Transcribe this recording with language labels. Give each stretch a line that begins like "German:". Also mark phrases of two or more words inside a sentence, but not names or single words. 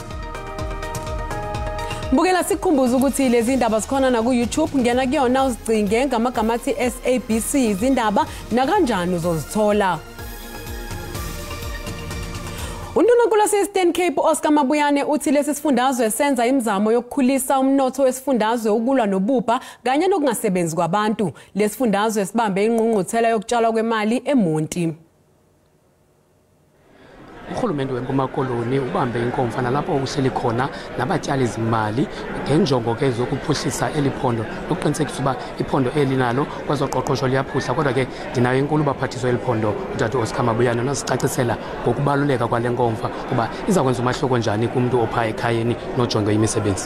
Zulu: Mbukela sikhumbuza ukuthi lezi ndaba zikhona na ku YouTube ngena kuyona uzicinge ngamagama athi SABC izindaba na kanjani uzozithola. Undunankulu wase-Eastern Cape Oscar Mabuyane uthi lesi sifundazwe senza imizamo yokukhulisa umnotho wesifundazwe ukulwa nobubha kanye nokungasebenzi kwabantu. Lesi sifundazwe sibambe ingqungquthela yokutshalwa kwemali eMonti.
Xhosa: Uhulumende weMpuma Koloni ubambe inkomfa nalapho uhleli khona nabatyali izimali ngenjongo ke zokuphuhlisa eliphondo ukuqinisekisa uba iphondo elinalo kwezoqoqosho liyaphuhla kodwa ke ndinayo inkulu baphathiswa eliphondo uTata Oscar Mabuyane nosicacisela ngokubaluleka kwale nkomfa kuba iza kwenza umahluko njani kumuntu opha ekhayeni nojonge imisebenzi.